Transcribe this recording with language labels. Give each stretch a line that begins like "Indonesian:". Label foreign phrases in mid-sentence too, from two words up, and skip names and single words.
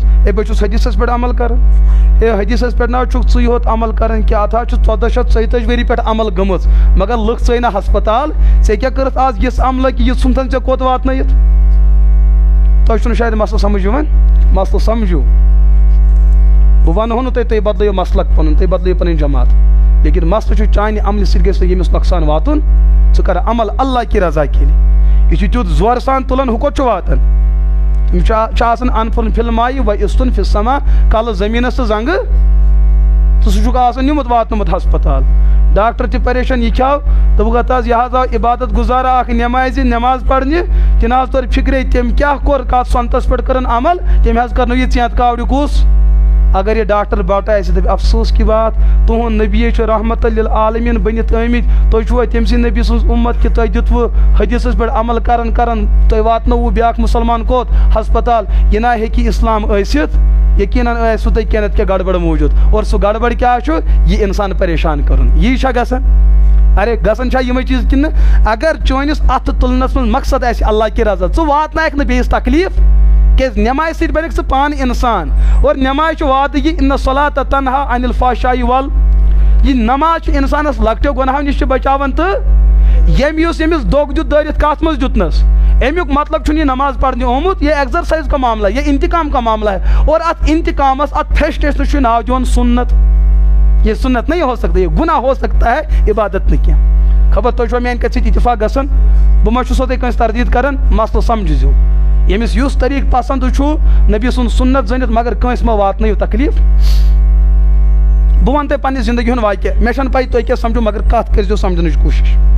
Kashmiri: ہے بہٕ چھُس حدیٖثس پٮ۪ٹھ عمل کران. ہے حدیٖثس پٮ۪ٹھ نہ حظ چھُکھ ژٕے یوت عمل کران کیٛاہ اَتھ حظ چھُ 1440 ؤری پٮ۪ٹھ عمل گٔمٕژ مگر لُکھ ژٕے نہٕ ہسپتال. ژےٚ کیٛاہ کٔرٕتھ آز یِژھ عملہ کہِ یہِ ژھُنتھن ژےٚ کوٚت واتنٲیِتھ؟ تۄہہِ چھُنہٕ شاید مسلہٕ سمجھ یِوان. مسلہٕ سمجھِو. بہٕ ونہو نہٕ تۄہہِ تُہۍ بدلٲیِو مسلک پنُن تُہۍ بدلٲیِو پنٕنۍ جماعت لیکن مسلہٕ چھُ چانہِ عملہِ سۭتۍ گژھِ نہٕ ییٚمِس نۄقصان واتُن. ژٕ کر عمل
Urdu: اللہ کی رضا
Kashmiri: کِنۍ. یہِ چھُ تیُتھ زورٕ سان تُلان ہُہ کوٚت چھُ واتان. یِم چھِ آسان انفُن فِل مایہِ و اِستُن فِل سما کلہٕ زٔمیٖنس تہٕ زنٛگہٕ تہٕ سُہ چھُکھ آسان نِمُت واتنومُت ہسپتال. ڈاکٹر تہِ پریشان یہِ کھیٚو دوٚپُکھ حظ یہِ حظ آو عبادت گُزارا اکھ نٮ۪مازِ نٮ۪ماز پرنہِ تہِ نہ حظ توٚر فِکرے تٔمۍ کیٛاہ کوٚر کتھ سۄنتس پٮ۪ٹھ کٔرٕن عمل تٔمۍ حظ کرنو یہِ ژینٛت کاوڑِ کُس. اگر یہ ڈاکٹر بٹ آسہِ دپہِ
Urdu: افسوس کی بات
Kashmiri: تُہُنٛد نبی چھُ رحمت للعالمیٖن بٔنِتھ آمٕتۍ تُہۍ چھُوا تٔمۍ سٕنٛدۍ نبی سٕنٛز اُمت کہِ تۄہہِ دِتوٕ حدیٖثس پٮ۪ٹھ عمل کران کران تۄہہِ واتنووُ بیٛاکھ مُسلمان کوٚت ہسپتال. یہِ نہ ہیٚکہِ اسلام ٲسِتھ. یقیٖنن آسوٕ تۄہہِ کینٛہہ نتہٕ کینٛہہ گڑبڑ موٗجوٗد اور سُہ گڑبڑ کیٛاہ چھُ یہِ انسان پریشان کرُن. یی چھا گژھان؟ ارے گژھان چھا یِمے چیٖز کِنہٕ اگر چٲنِس اَتھٕ تُلنس منٛز مقصد آسہِ
Urdu: اللہ کی رضا
Kashmiri: ژٕ واتنایکھ نہٕ بیٚیِس تکلیٖف کیٛازِ نٮ۪مازِ سۭتۍ بنکھ ژٕ پانہٕ اِنسان اور نٮ۪ماز چھُ وعدٕ یہِ
Arabic: اِنَ الصَّلَاةَ تَنہا عَنِ الْفَحْشَاءِ
Kashmiri: یہِ نماز چھِ اِنسانس لۄکٹیو گۄناہو نِش چھِ بچاوان تہٕ ییٚمۍ یُس ییٚمِس دھوکہٕ دیُت دٲرِتھ کتھ منٛز دیُتنس امیُک مطلب چھُنہٕ یہِ نماز پرنہِ آمُت
Urdu: یہ ایگزرسائز کا معاملہ ہے یہ انتقام کا معاملہ ہے اور
Kashmiri: اتھ انتقامس اتھ پھیشٹس چھُ ناو دِوان سنت.
Urdu: یہ سنت نہیں ہو سکتا یہ گناہ ہو سکتا ہے
Kashmiri: عبادت نہٕ کینٛہہ. خبر تۄہہِ چھوا میانہِ کتھِ سۭتۍ اتفاق گژھان؟ بہٕ ما چھُسو تۄہہِ کٲنٛسہِ تردیٖد کران مسلہٕ سمجھزیو. ییٚمِس یُس طریٖقہٕ پسنٛد چھُ نبی سُنٛد سنت زٲنِتھ مگر کٲنٛسہِ ما واتنٲیِو تکلیٖف. بہٕ ونہٕ تۄہہِ پننہِ زندگی ہُنٛد واقعہ مےٚ چھنہٕ پاے تُہۍ کیٛاہ سمجھو مگر کتھ کٔرۍزیو سمجھنٕچ کوٗشش.